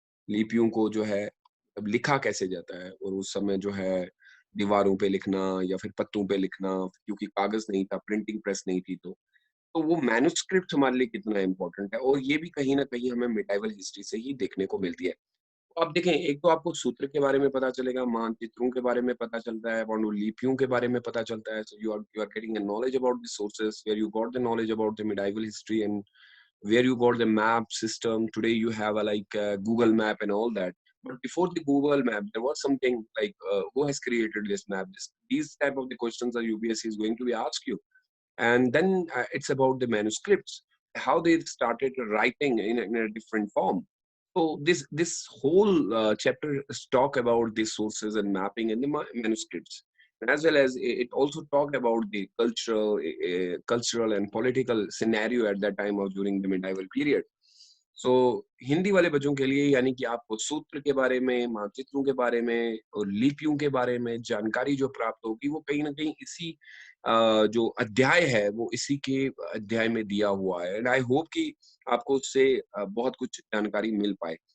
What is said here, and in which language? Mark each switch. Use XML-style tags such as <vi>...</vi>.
<hi>लिपियों को जो है अब लिखा कैसे जाता है, और उस समय जो है दीवारों पे लिखना या फिर पत्तों पे लिखना, क्योंकि कागज़ नहीं था, प्रिंटिंग प्रेस नहीं थी, तो वो मैन्युस्क्रिप्ट हमारे लिए कितना इम्पोर्टेंट है, और ये भी कहीं न कहीं हमें मिडाइवल हिस्ट्री से ही देखने को मिलती है। तो आप देखें, एक तो आपको सूत्र के बारे में पता चलेगा, मानचित्रों के बारे में पता चलता है, पांडुलिपियों के बारे में पता चलता है,</hi> <en>So you are getting a knowledge about the sources where you got the knowledge about the medieval history, and where you got the map system. Today you have a like Google Map and all that. But before the Google Map, there was something like who has created this map? These type of the questions that UPSC is going to be asked you. And then it's about the manuscripts, how they started writing in a different form. So this whole chapter is talk about the sources and mapping and the manuscripts, and as well as it also talked about the cultural and political scenario at that time of during the medieval period.</en> <hi>सो हिंदी वाले बच्चों के लिए, यानी कि आपको सूत्र के बारे में, मानचित्रों के बारे में और लिपियों के बारे में जानकारी जो प्राप्त होगी वो कहीं न कहीं इसी जो अध्याय है वो इसी के अध्याय में दिया हुआ है,</hi> <en>and I hope</en> <hi>कि आपको उससे बहुत कुछ जानकारी मिल पाए।</hi>